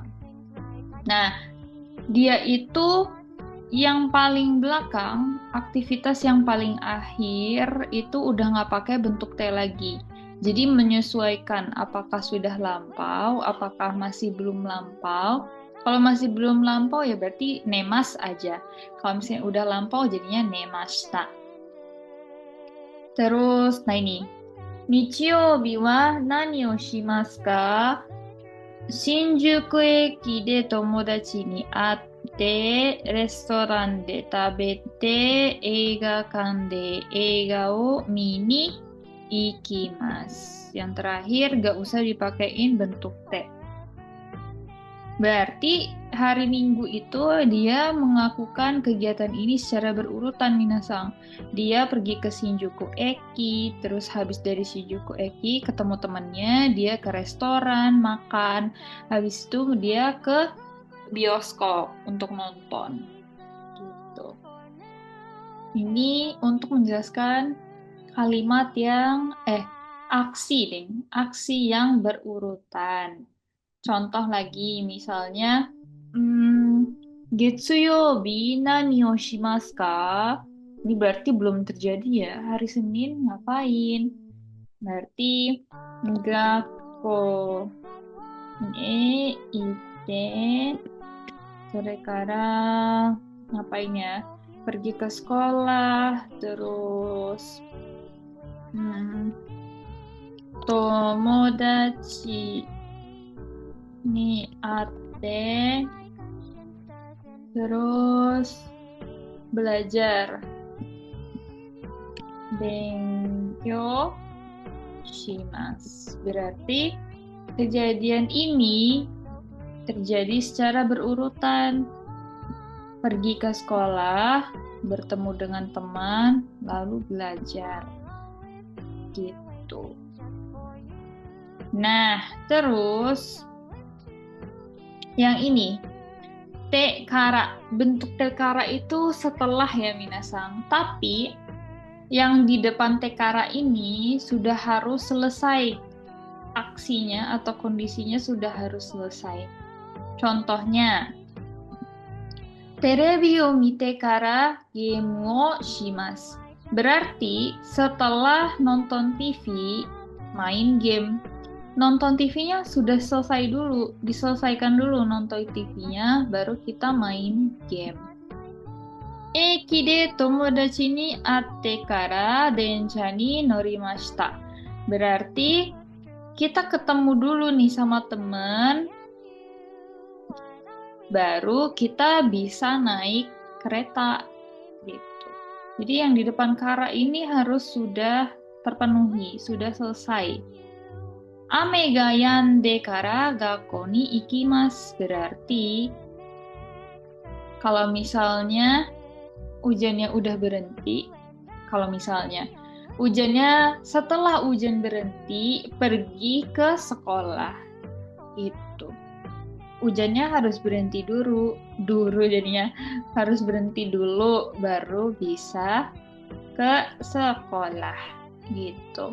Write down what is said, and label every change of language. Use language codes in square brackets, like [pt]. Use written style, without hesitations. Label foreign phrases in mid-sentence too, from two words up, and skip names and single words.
[id] Nah, dia itu yang paling belakang, aktivitas yang paling akhir itu udah nggak pakai bentuk T lagi. Jadi menyesuaikan apakah sudah lampau, apakah masih belum lampau. Kalau masih belum lampau ya berarti nemas aja. Kalau misalnya udah lampau jadinya nemashita. Terus, nah ini. [ja] 日曜日は何をしますか? 新宿駅で友達に会って、レストランで食べて、映画館で映画を見に行きます. [id] Yang terakhir, gak usah dipakein bentuk T. Berarti hari Minggu itu dia melakukan kegiatan ini secara berurutan, Minasang. Dia pergi ke Shinjuku Eki, terus habis dari Shinjuku Eki ketemu temannya, dia ke restoran, makan. Habis itu dia ke bioskop untuk nonton. Gitu. Ini untuk menjelaskan kalimat yang aksi yang berurutan. Contoh lagi, misalnya, [ja] 月曜日何をしますか? [id] Ini berarti belum terjadi ya. Hari Senin ngapain? Berarti [ja] 学校ね行って, [id] ngapain ya? Pergi ke sekolah, terus [ja] 友達に会って, [id] terus belajar, [ja] 勉強します. [id] Berarti kejadian ini terjadi secara berurutan. Pergi ke sekolah, bertemu dengan teman, lalu belajar. Gitu. Nah, terus yang ini, tekara. Bentuk tekara itu setelah ya minasang. Tapi yang di depan tekara ini sudah harus selesai aksinya atau kondisinya sudah harus selesai. Contohnya, [ja] テレビを見てからゲームをします. [id] Berarti setelah nonton TV, main game. Nonton TV-nya sudah selesai dulu, diselesaikan dulu nonton TV-nya, baru kita main game. [ja] 駅で友達に会ってから電車に乗りました. [id] Berarti kita ketemu dulu nih sama temen, baru kita bisa naik kereta gitu. Jadi yang di depan kara ini harus sudah terpenuhi, sudah selesai. [ja] 雨が止んでから学校に行きます. [id] Berarti kalau misalnya hujannya udah berhenti, kalau misalnya Hujannya setelah hujan berhenti, pergi ke sekolah. Itu. Hujannya harus berhenti dulu jadinya harus berhenti dulu baru bisa ke sekolah gitu.